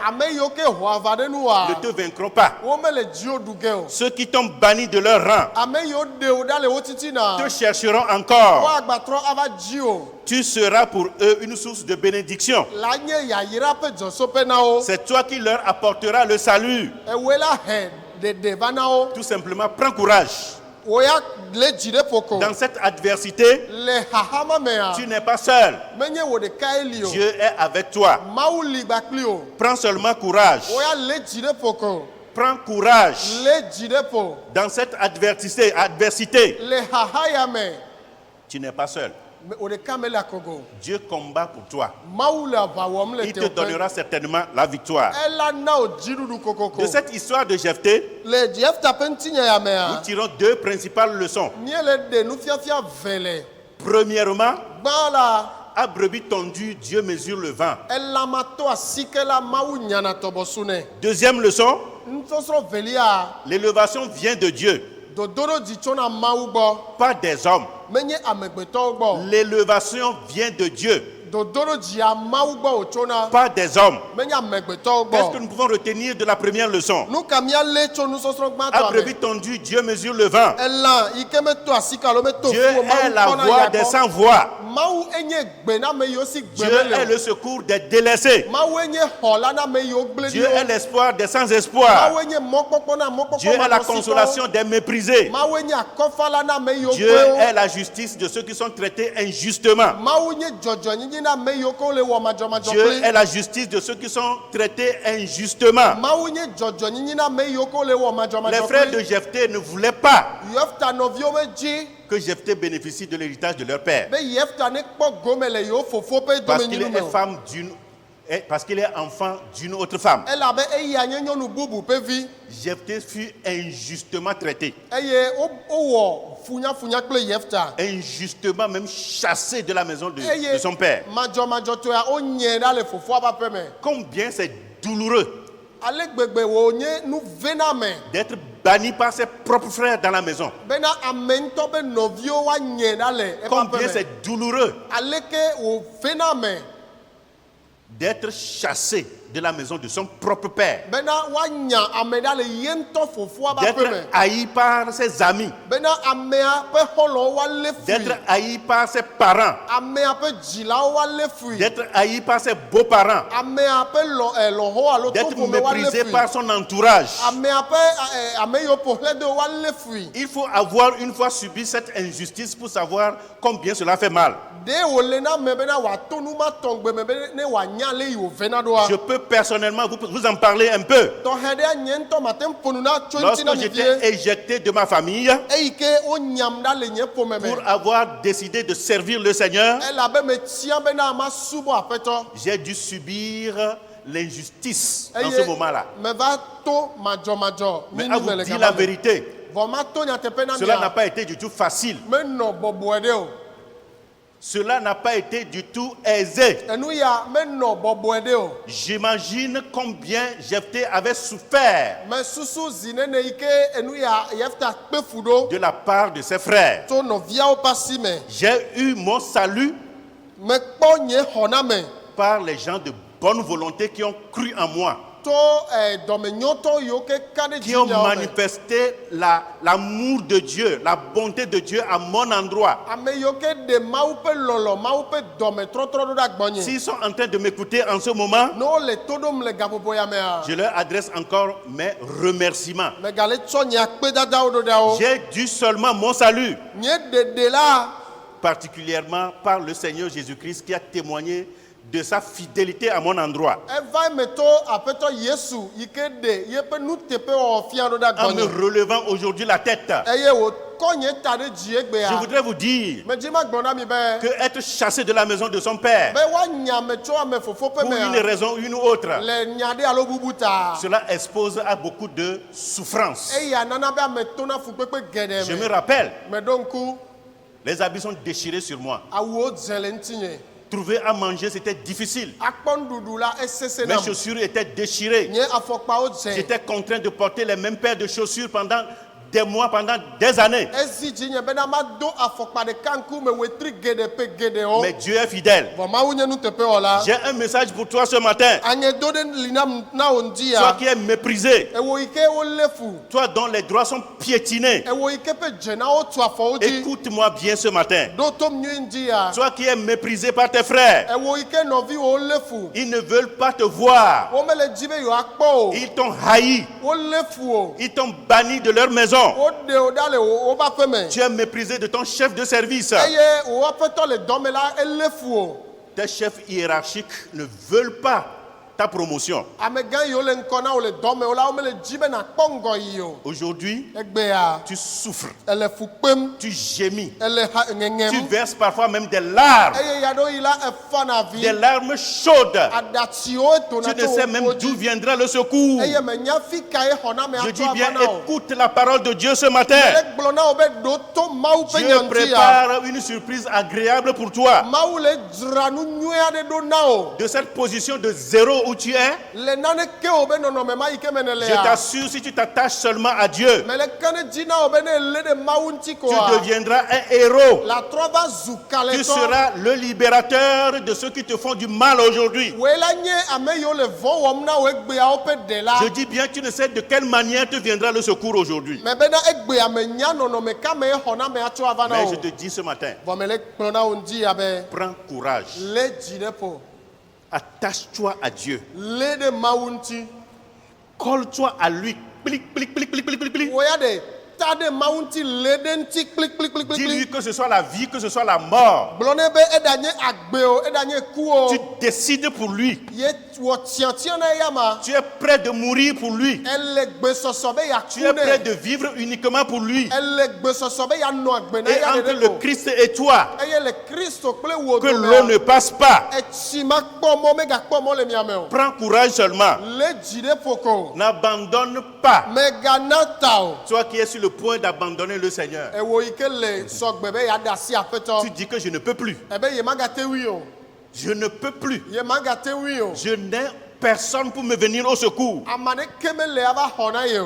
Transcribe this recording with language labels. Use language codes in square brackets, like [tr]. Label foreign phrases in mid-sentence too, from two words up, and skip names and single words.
[ee] Ame yiwo ke ho ava ɖe nu wa. [fr] ne te vaincront pas. [ee] Womele dziwo ɖu ge o. [fr] Ceux qui t'ont banni de leur rang [ee] Ame yiwo ɖe wo ɖa le wo titina. [fr] te chercheront encore. [ee] Woagbatrɔ ava dzi o. [fr] Tu seras pour eux une source de bénédiction. [ee] La nye yayra ƒe dzɔsoƒe na wo. [fr] C'est toi qui leur apporteras le salut. [ee] Ewoe la he ɖeɖe va na wo. [fr] Tout simplement, prends courage. [ee] Wo ya le dzi ɖe ƒoko. [fr] Dans cette adversité, [ee] Le xaxama mea. [fr] tu n'es pas seul. [ee] Menye wo ɖekae li o. [fr] Dieu est avec toi. [ee] Mawu li gbakpli o. [fr] Prends seulement courage. [ee] Wo ya le dzi ɖe ƒoko. [fr] Prends courage. [ee] Le dzi ɖe ƒo. [fr] Dans cette adversité, [ee] Le xaxa ya me. [fr] tu n'es pas seul. [ee] Wo ɖeka mele akogo. [fr] Dieu combat pour toi. [ee] Mawu le aʋa wɔm le [fr] Il te [ee] teƒe. [fr] donnera certainement la victoire. [ee] Ela na wo dziɖuɖu kokoko. [fr] De cette histoire de Jephthé, [ee] Le Yefta ƒe ŋutinya ya [fr] nous [ee] mea. [fr] tirons deux principales leçons. [ee] Míele ɖe nufiafia ve le. [fr] Premièrement, [ee] Gbã la. [fr] à brebis tondue, Dieu mesure le vent. [ee] Elãma to asike la Mawu nyana tɔbɔsu nɛ. [fr] Deuxième leçon, [ee] Nusɔsrɔ̃ velia. [fr] l'élévation vient de Dieu, [ee] Dodoɖo dzi tsona Mawu gbɔ. [fr] pas des hommes. [ee] Menye amegbetɔwo gbɔ. [fr] L'élévation vient de Dieu, [ee] Dodoɖo dzia Mawu gbɔ wòtsona. [fr] pas des hommes. [ee] Menye amegbetɔwo [fr] Qu'est-ce que [ee] gbɔ. [fr] nous pouvons retenir de la première leçon? [ee] Nu ka míalé tso nusɔsrɔ̃ [fr] À [ee] gbãtɔa [fr] brebis [ee] me. [fr] tondue, Dieu mesure le vent. [ee] Elã yi ke meto asike alo meto [fr] Dieu [ee] fu o, [fr] est [ee] Mawu [fr] la [ee] kpɔna [fr] voix [ee] ya [fr] des [ee] gbɔ. [fr] sans voix. [ee] Mawu enye gbe na ame yiwo si gbe [fr] Dieu [ee] mele [fr] est [ee] o. [fr] le secours des délaissés. [ee] Mawu enye xɔ la na ame yiwo gblẽ [fr] Dieu [ee] ɖi [fr] est [ee] o. [fr] l'espoir des sans espoir. [ee] Mawu enye mɔkpɔkpɔ na mɔkpɔkpɔ [fr] Dieu est la [ee] manɔsitɔwo. [fr] consolation des méprisés. [ee] Mawu enye akɔfala na ame yiwo [fr] Dieu [ee] gblẽ [fr] est [ee] o. [fr] la justice de ceux qui sont traités injustement. [ee] Mawu nye dzɔdzɔnyinyi na ame yiwo ke wole wɔ madzɔmadzɔ [fr] Dieu [ee] kpli. [fr] est la justice de ceux qui sont traités injustement. [ee] Mawu nye dzɔdzɔnyinyi na ame yiwo ke wole wɔ [fr] Les [ee] madzɔmadzɔ [fr] frères de [ee] kpli. [fr] Jephthé ne voulaient pas [ee] Yefta nɔviwo medzi [fr] que Jephthé bénéficie de l'héritage de leur père. [ee] be Yefta ne kpɔ gome le yewo fofo ƒe [fr] Parce qu'il [ee] domenyinu me [fr] est [ee] o. [fr] femme parce qu'il est enfant d'une autre femme. [ee] elabe eya nye nyɔnu bubu ƒe vi [fr] Jephthé fut injustement traité, [ee] eye wowɔ funyafunya kple Yefta [fr] injustement même chassé de la maison de [ee] eye [fr] son père. [ee] madzɔmadzɔtɔa wonyae ɖa le fofoa ƒe aƒe me [fr] Combien c'est douloureux [ee] ale gbegbe wònye nu vena me [fr] d'être banni par ses propres frères dans la maison. [ee] bena ame ŋutɔ be nɔviwo woanyae ɖa le eƒe [fr] Combien [ee] aƒe me [fr] c'est douloureux [ee] aleke wò vena me [fr] d'être chassé de la maison de son propre père, [ee] bena woanya ame ɖa le ye ŋutɔ fofoa ƒe aƒe me [fr] d'être haï par ses amis, [ee] bena amea ƒe xɔlɔwo woalé fui [fr] d'être haï par ses parents, [ee] amea ƒe dzilawo woalé fui [fr] d'être haï par ses beaux-parents, [ee] amea ƒe lɔho alo [fr] d'être [ee] toƒome woalé [fr] méprisé [ee] fui [fr] par son entourage. [ee] amea ƒe ame yiwo ƒo xlẽ de woalé fui [fr] Il faut avoir une fois subi cette injustice pour savoir combien cela fait mal. [ee] ɖe wòle na ame bena wòato nu ma tɔŋgbe me be ne wòanya le yi wòvena ɖoa [fr] Je peux personnellement vous en parler un peu. [ee] tɔxɛ ɖe nye ŋutɔ mate ŋu ƒo nu na tso ŋuti [fr] Lorsque [ee] na mi [fr] j'étais [ee] vie [fr] éjecté de ma famille [ee] eyi ke wonyam ɖa le nye ƒome me [fr] pour avoir décidé de servir le Seigneur, [ee] elabe metia bena masubɔ aƒetɔ [fr] j'ai dû subir l'injustice dans ce [ee] eye [fr] moment-là. [ee] meva to madzɔmadzɔ [fr] Mais [ee] nyinu [fr] à [ee] me [fr] vous [ee] le [fr] dire la [ee] gama me [fr] vérité, [ee] vɔ ma to nyateƒe na [fr] cela n'a [ee] mia [fr] pas été du tout facile. [ee] menɔ bɔbɔe ɖe o [fr] Cela n'a pas été du tout aisé. [ee] enu ya menɔ bɔbɔe ɖe o [fr] J'imagine combien Jephthé avait souffert [ee] mesusu zi nene yi ke enu ya Yefta kpe fu ɖo [fr] de la part de ses frères. [ee] to nɔviawo ƒe asi me [fr] J'ai eu mon salut [ee] mekpɔ nye xɔname [fr] par les gens de bonne volonté qui ont cru en moi, [ee] to dɔmenyɔtɔ yiwo ke ka ɖe [fr] qui ont [ee] dzinyawo me [fr] manifesté l'amour de Dieu, la bonté de Dieu à mon endroit. [ee] ame yiwo ke ɖe mawu ƒe lɔlɔ mawu ƒe dɔmetrɔtrɔ ɖo ɖe agbɔnye [fr] S'ils sont en train de m'écouter en ce moment, [ee] ne wole to ɖom le gaƒoƒo ya mea [fr] je leur adresse encore mes remerciements. [ee] megale tsɔ nye akpedadawo ɖo ɖa wo [fr] J'ai dû seulement mon salut, [ee] nye ɖeɖe la [fr] particulièrement par le Seigneur Jésus-Christ qui a témoigné de sa fidélité à mon endroit, [ee] eva eme to aƒetɔ Yesu yi ke ɖe yeƒe nuteƒewɔwɔ fia ɖo ɖe [fr] en me [ee] agbɔnye [fr] relevant aujourd'hui la tête. [ee] eye wòkɔ nye ta ɖe dzi [fr] Je [ee] egbea [fr] voudrais vous dire [ee] medzi magblɔ na mi be [fr] que être chassé de la maison de son père, [ee] be woanya ame tso ame fofo ƒe [fr] pour une [ee] mea [fr] raison ou une autre, [ee] le nya ɖe alo bubu ta [fr] cela expose à beaucoup de souffrance. [ee] eya nana be ame tona fukpekpe geɖe [fr] Je me [ee] me [fr] rappelle, [ee] meɖo ŋku [fr] les habits sont déchirés sur moi. [ee] awuwo dze le ŋutinye [fr] Trouver à manger, c'était difficile. [ee] akpɔ nuɖuɖu la esese [fr] Mes [ee] nam [fr] chaussures étaient déchirées. [ee] nye afɔkpawo dze [fr] J'étais contraint de porter les mêmes paires de chaussures pendant des mois, pendant des années. [ee] ezi dzinye bena mado afɔkpa ɖeka ŋkume wetri geɖe ƒe geɖewo [fr] Mais Dieu est fidèle. [ee] vɔ mawu nye nuteƒewɔla [fr] J'ai un message pour toi ce matin. [ee] anyedo ɖe li na wo ŋdi [fr] Toi [ee] ya [fr] qui es méprisé, [ee] ewo yi ke wolé fu [fr] toi dont les droits sont piétinés, [ee] ewo yi ke ƒe dzenawo tu afɔwo dzi [fr] écoute-moi bien ce matin. [ee] ɖo tom nyui ŋdi ya [fr] Toi qui es méprisé par tes frères, [ee] ewo yi ke nɔviwo wolé fu [fr] ils ne veulent pas te voir. [ee] womele dzi be yewoakpɔ o [fr] Ils t'ont haï. [ee] wolé fu o [fr] Ils t'ont banni de leur maison. [ee] woɖe wo ɖa le woƒe aƒe me [fr] Tu es méprisé de ton chef de service. [ee] eye wo aƒetɔ le dɔme la elé fu o [fr] Tes chefs hiérarchiques ne veulent pas ta promotion. [ee] amegã yiwo le ŋkɔ na wo le dɔme o la womele dzi be nàkpɔ ŋgɔ yi o [fr] Aujourd'hui, [ee] egbea [fr] tu souffres, [ee] ele fu kpem [fr] tu gémis, [ee] ele [fr] tu [ee] ŋeŋem [fr] verses parfois même des larmes, [ee] eye ya ɖo yi la efana vi [fr] des larmes chaudes. [ee] aɖatsiwo etona [fr] Tu ne sais même d'où viendra le secours. [ee] eye menya fi ka ye xɔna me [fr] Je [ee] atrɔ [fr] dis bien, [ee] ava na o [fr] écoute la parole de Dieu ce matin. [ee] egblɔ na wo be ɖo to mawu ƒe [fr] Dieu [ee] nyaŋtia [fr] prépare une surprise agréable pour toi. [ee] mawu le dzra nu nyui aɖe ɖo na o [fr] De cette position de zéro où tu es, [ee] le nane ke wo be nɔnɔme ma yi ke me ne [fr] je [ee] lea [fr] t'assure, si tu t'attaches seulement à Dieu, [ee] mele ke ne dzi na wo be ne ele ɖe mawu ŋuti [fr] tu [ee] koa [fr] deviendras un héros. [ee] la trɔ va zu [fr] Tu [ee] kalẽtɔ [fr] seras le libérateur de ceux qui te font du mal aujourd'hui. [ee] woe la nye ame yiwo le vɔ wɔm na wo egbeawo ƒe ɖela [fr] Je dis bien, tu ne sais de quelle manière te viendra le secours aujourd'hui. [ee] me bena egbea menya nɔnɔme ka me ye xɔna me atrɔ ava na [fr] Mais [ee] o [fr] je te dis ce matin, [ee] vɔ mele kplɔ na wo ŋdi ya be [fr] prends courage. [ee] le dzi ɖe ƒo [fr] Attache-toi à Dieu. [ee] le ɖe mawu ŋuti [fr] Colle-toi à lui. Plic, plic, plic, plic, plic, plic, plic. [ee] wo ya ɖe ta ɖe mawu ŋuti le ɖe ŋuti kplikplikplikpli. [fr] Dis-lui que ce soit la vie, que ce soit la mort. [ee] Gblɔ nɛ be eɖanye agbe o, eɖanye ku o. [fr] Tu décides pour lui. [ee] Ye wɔ tiɔtiɔ na eya ma. [fr] Tu es prêt de mourir pour lui. [ee] Elle gbesɔsɔ be [fr] Tu [ee] yaku [fr] es prêt [ee] nɛ. [fr] de vivre uniquement pour lui. [ee] Elle gbesɔsɔ be yanɔ agbe na [fr] Et [ee] eya [fr] entre [ee] ɖe [fr] le [ee] ko. [fr] Christ et toi, [ee] Eye le Kristo kple wo [fr] que l'eau ne passe pas. [ee] etsi ma kpɔ mɔ megakpɔ mɔ le mia me o. [fr] Prends courage seulement. [ee] Le dzi ɖe ƒoko. [fr] N'abandonne pas. [ee] Megana ta o. [fr] Toi qui es sur le point d'abandonner le Seigneur. [ee] Ewo yi ke le sɔgbe be yeaɖe asi aƒetɔ. [fr] Tu dis que je ne peux plus. [ee] Ebe ye magate wui o. [fr] Je ne peux plus. [ee] Ye magate wui o. [fr] Je n'ai personne pour me venir au secours. [ee] Ame ɖeke mele ava xɔ na ye o.